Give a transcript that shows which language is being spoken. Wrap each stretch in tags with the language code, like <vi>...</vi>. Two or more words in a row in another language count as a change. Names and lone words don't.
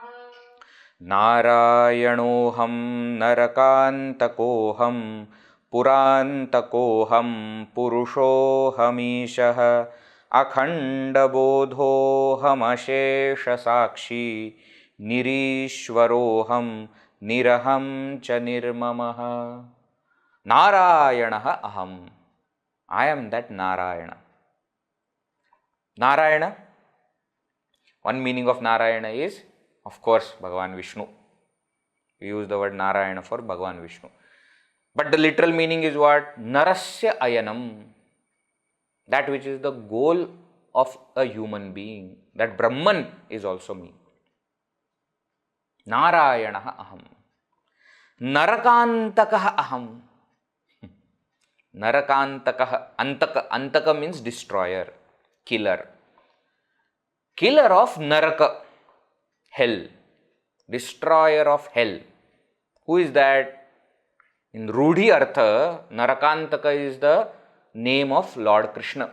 <sa>नारायणोऽहं नरकान्तकोऽहं पुरान्तकोऽहं पुरुषोऽहमीशः अखण्डबोधोऽहमशेषसाक्षी निरीश्वरोऽहं निरहं च निर्ममः. नारायणः अहम्.</sa> <en>I am that Narayana. Narayana, one meaning of Narayana is, of course, Bhagavan Vishnu. We use the word Narayana for Bhagavan Vishnu. But the literal meaning is what?</en> <sa>नरस्य अयनम्.</sa> <en>That which is the goal of a human being. That Brahman is also me.</en> <sa>नारायणः अहम्। नरकान्तकः अहम्.</sa> <en>Narakāntakah, antaka means destroyer, killer. Killer of naraka, hell. Destroyer of hell. Who is that? In</en> <sa>रूढि अर्थ,</sa> <en>Narakantaka is the name of Lord Krishna.</en>